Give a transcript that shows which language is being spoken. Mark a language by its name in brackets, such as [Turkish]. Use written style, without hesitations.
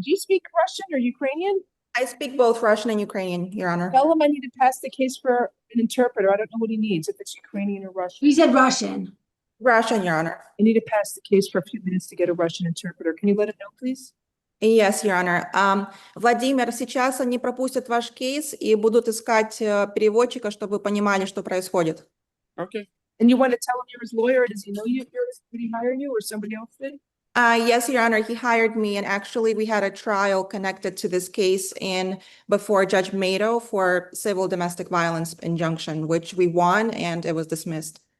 [English] Do you speak Russian or Ukrainian? I speak both Russian and Ukrainian, Your Honor. Tell him I need to pass the case for an interpreter. I don't know what he needs, if it's Ukrainian or Russian. He said Russian. Russian, Your Honor. I need to pass the case for a few minutes to get a Russian interpreter. Can you let him know, please? Yes, Your Honor. [Russian] Владимир, сейчас они пропустят ваш кейс и будут искать переводчика, чтобы вы понимали, что происходит. [English] Okay. And you want to tell him you're his lawyer? Does he know you? Did he hire you or somebody else did? Yes, Your Honor, he hired me, and actually we had a trial connected to this case before Judge Mato for civil domestic violence injunction, which we won, and it was dismissed.